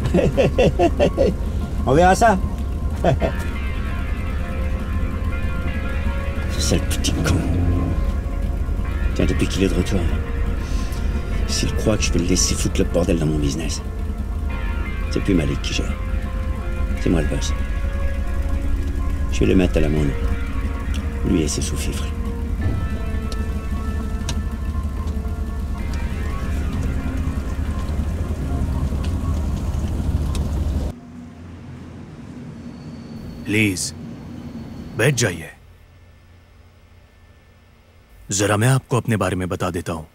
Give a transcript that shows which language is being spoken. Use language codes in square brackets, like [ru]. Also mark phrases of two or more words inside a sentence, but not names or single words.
[fr] On verra ça. Ce sale petit con. Tiens, depuis qu'il est de retour, s'il croit que je peux le laisser foutre le bordel dans mon business, c'est plus Malik qui gère. C'est moi le boss. Je vais le mettre à l'amende. Lui et ses sous-fifres. [hi] प्लीज बैठ जाइए। जरा मैं आपको अपने बारे में बता देता हूं।